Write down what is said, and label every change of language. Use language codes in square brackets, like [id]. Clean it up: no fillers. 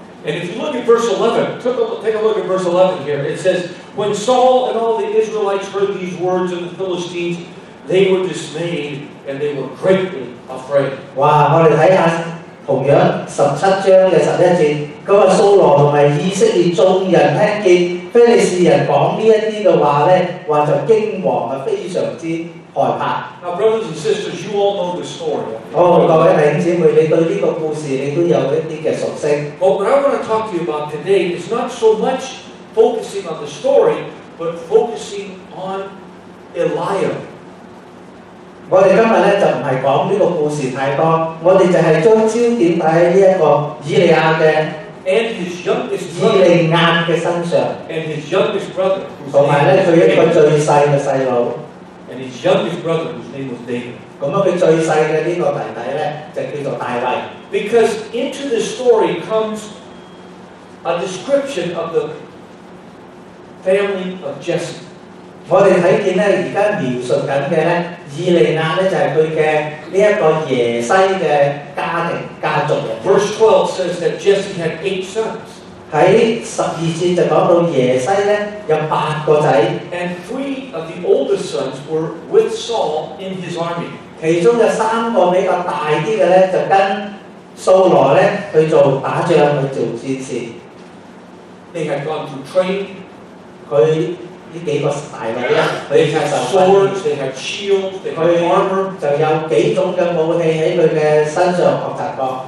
[en] And if you look at verse 11, take a look at verse 11 here. It says, "When Saul and all the Israelites heard these words of the Philistines, they were dismayed and they were greatly afraid." [yue] 哇！我哋睇下同樣17章嘅11節，嗰個掃羅同埋以色列眾人聽見非利士人講呢一啲嘅話咧，話就驚惶啊，非常之害怕。 [en] Now, brothers and sisters, you all know the story. [yue] 各位弟兄姊妹，你對呢個故事你都有一啲嘅熟悉。 [en] But what I want to talk to you about today is not so much focusing on the story, but focusing on Eliah. [yue] 我哋今日咧就唔係講呢個故事太多，我哋就係將焦點擺喺呢一個以利亞嘅 [en] And his youngest [yue] 以 [en] brother. [yue] 利亞嘅身上， [en] And his youngest brother. [yue] 同埋咧佢一個最細嘅細佬。 [en] And his youngest brother, whose name was David. [yue] 咁啊，佢最細嘅呢個弟弟咧就叫做大衛。 [en] Because into this story comes a description of the family of Jesse. [yue] 我哋睇見咧，而家描述緊嘅咧，以利亞咧就係佢嘅呢一個耶西嘅家族人。 [en] Verse 12 says that Jesse had 8 sons. [yue] 喺12節就講到耶西咧有8個仔， [en] And 3 of the oldest sons were with Saul in his army. [yue] 其中有3個比較大啲嘅咧就跟掃羅咧去做打仗去做戰士。 [en] They had gone through training. [yue] 佢呢幾個大佬咧， [en] They [yue] 佢 [en] had [yue] 就 [en] swords, they had shields, they had [yue] 佢 [en] armor. [yue] 就有幾種嘅武器喺佢嘅身上學習過。